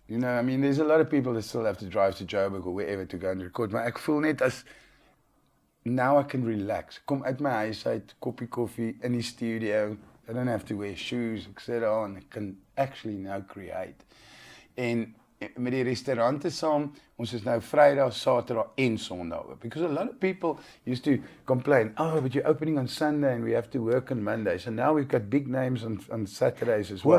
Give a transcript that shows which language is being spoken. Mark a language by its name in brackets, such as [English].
[English] You know, I mean, there's a lot of people that still have to drive to Joburg or wherever to go and record. [Afrikaans] Maar ek voel net as, [English] now I can relax. [Afrikaans] Kom uit my huis uit, koppie koffie, in die studio. [English] I don't have to wear shoes, [Afrikaans] ek sit daar en ek kan [English] actually now create. [Afrikaans] En met die restaurante saam, ons is nou Vrydag, Saterdag en Sondag oop. [English] Because a lot of people used to complain, oh, but you're opening on Sunday and we have to work on Monday. So now we've got big names on Saturdays as well.